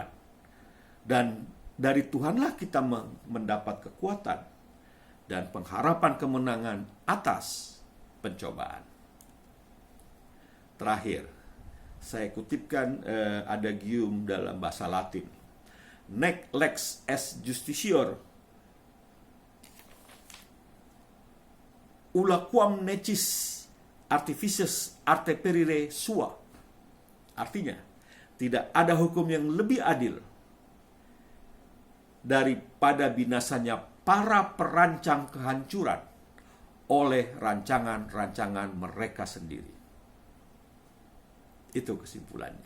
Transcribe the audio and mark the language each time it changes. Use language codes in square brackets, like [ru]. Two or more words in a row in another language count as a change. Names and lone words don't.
[id] Dan dari Tuhanlah kita mendapat kekuatan dan pengharapan kemenangan atas pencobaan. Terakhir, saya kutipkan adagium dalam bahasa Latin. [la] Nec lex est justitior, ulla quam necis artificius arte perire sua. [id] Artinya, tidak ada hukum yang lebih adil daripada binasanya para perancang kehancuran oleh rancangan-rancangan mereka sendiri. Itu kesimpulannya.